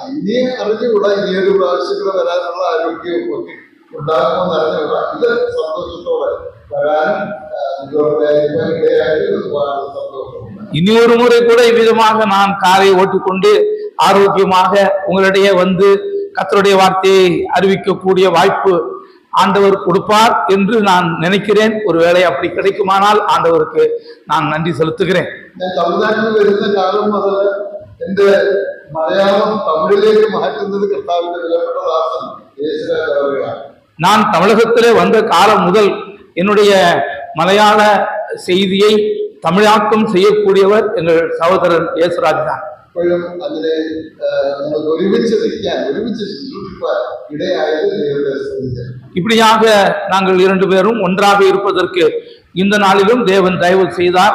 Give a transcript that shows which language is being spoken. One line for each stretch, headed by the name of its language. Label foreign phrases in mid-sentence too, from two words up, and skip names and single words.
Tamil: இனி ஒரு முறை கூட இவ்விதமாக நான் காரை ஓட்டிக்கொண்டு ஆரோக்கியமாக உங்களிடையே வந்து கர்த்தருடைய வார்த்தையை அறிவிக்கக்கூடிய வாய்ப்பு ஆண்டவர் கொடுப்பார் என்று நான் நினைக்கிறேன். ஒருவேளை அப்படி கிடைக்குமானால் ஆண்டவருக்கு நான் நன்றி செலுத்துகிறேன்.
Malayalam: தமிழ்நாட்டில் വരുന്ന കാലം മുതൽ എന്റെ മലയാളം തമിഴിലേക്ക് മാറ്റുന്നത് കർത്താവിന്റെ വിലപ്പെട്ട ദാസൻ യേശുരാജ് അവர்களாണ്.
Tamil: நான் தமிழகத்திலே வந்த காலம் முதல் என்னுடைய மலையாள செய்தியை தமிழாக்கம் செய்யக்கூடியவர் எங்கள் சகோதரர் യേശുരാജ் தான். இப்படியாக நாங்கள் 2 பேரும் ஒன்றாக இருப்பதற்கு இந்த நாளிலும் தேவன் தயவு செய்தார்.